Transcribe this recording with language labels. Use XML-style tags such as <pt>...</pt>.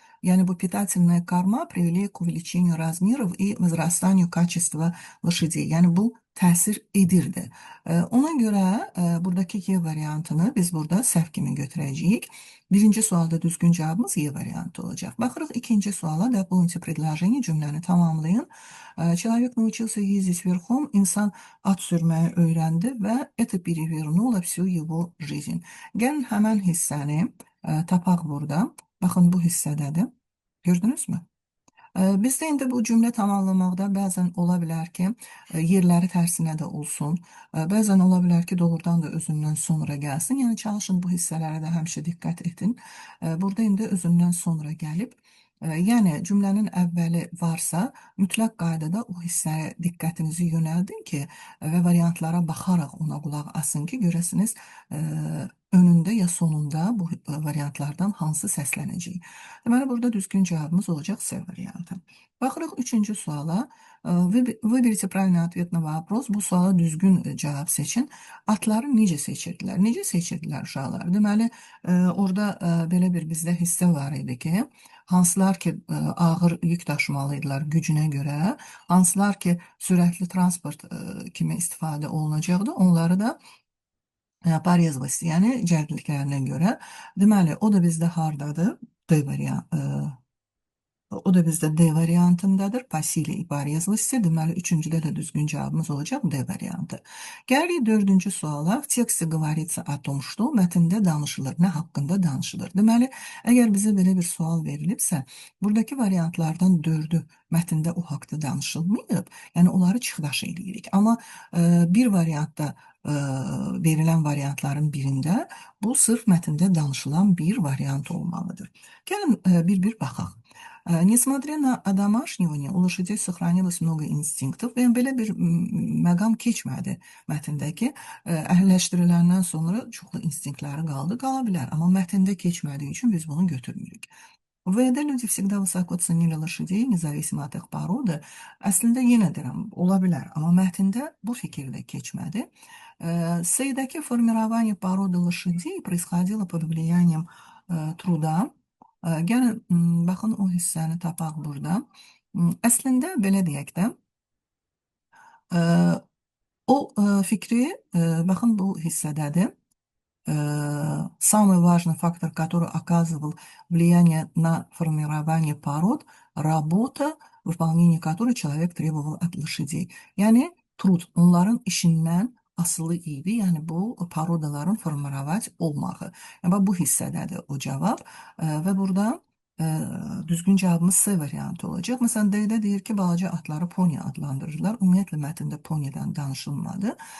<az>Yani bu</az> <ru>питательная корма привели к увеличению размеров и возрастанию kачества лошадей.</ru> <az>Yani bu təsir edirdi. Ona görə buradakı Y variantını biz burada səhv kimi götürəcəyik. Birinci sualda düzgün cavabımız Y variantı olacaq. Baxırıq ikinci suala.</az> <ru>Дополните предложение,</ru> <az>cümləni tamamlayın.</az> <ru>Человек научился ездить верхом,</ru> <az>insan at sürməyi öyrəndi və</az> <ru>это перевернуло всю его жизнь.</ru> <az>Gəlin həmən hissəni tapaq burada. Baxın bu hissədədir. Gördünüz mü? Bizdə indi bu cümlə tamamlamaqda bəzən ola bilər ki, yerləri tərsinə də olsun, bəzən ola bilər ki, doğrudan da özündən sonra gəlsin. Yəni çalışın bu hissələrə də həmişə diqqət edin. Burada indi özündən sonra gəlib, yəni cümlənin əvvəli varsa, mütləq qaydada o hissəyə diqqətinizi yönəldin ki, və variantlara baxaraq ona qulaq asın ki, görəsiniz önündə ya sonunda bu variantlardan hansı səslənəcək. Deməli, burada düzgün cavabımız olacaq C variantı. Baxırıq üçüncü suala.</az> <ru>Выберите правильный ответ на вопрос.</ru> <az>Bu suala düzgün cavab seçin. Atları necə seçirdilər? Necə seçirdilər uşaqlar? Deməli, orada belə bir bizdə hissə var idi ki, hansılar ki ağır yük daşımalıydılar gücünə görə, hansılar ki sürətli transport kimi istifadə olunacaqdı, onları da Paryazvasi, yəni cəldliklərinə görə. Deməli, o da bizdə hardadır? D variantı. O da bizdə D variantındadır. Pasili ibarizlisi. Deməli, üçüncüdə də düzgün cavabımız olacaq D variantı. Gəlirik dördüncü suala.</az> <ru>В тексте говорится о том, что</ru> <az>mətndə danışılır. Nə haqqında danışılır? Deməli, əgər bizə belə bir sual verilibsə, buradakı variantlardan dördü mətndə o haqda danışılmayıb. Yəni, onları çıxdaş edirik. Amma bir variantda verilən variantların birində bu sırf mətndə danışılan bir variant olmalıdır. Gəlin bir-bir baxaq.</az> <ru>Несмотря на домашнивание, у лошадей сохранилось много инстинктов.</ru> <az>Yəni, belə bir məqam keçmədi mətndəki. Əhəlləşdiriləndən sonra çoxlu instinktləri qaldı, qala bilər. Amma mətndə keçmədiyi üçün biz bunu götürmürük.</az> <ru>В ВД люди всегда высоко ценили лошадей, независимо от их poroды.</ru> <az>Əslində yenə deyirəm, ola bilər, amma mətndə bu fikir də keçmədi.</az> <ru>С-dəki формирование poroды лошадей происходило под влиянием труда.</ru> <az>Gəlin, baxın o hissəni tapaq burada. Əslində, belə deyək də, o fikri, baxın bu hissədədir.</az> <ru>Самый важный фактор, который оказывал влияние на формирование пород, работа, выполнение которой человек требовал от лошадей.</ru> <az>Yəni, trud, onların işindən asılı idi. Yəni, bu parodaların formirovat olmağı. Yəni, bu hissədədir o cavab. Və burada düzgün cavabımız C variantı olacaq. Məsələn, D-də deyir ki, balaca atları pony adlandırırlar. Ümumiyyətlə, mətndə ponydən danışılmadı.</az>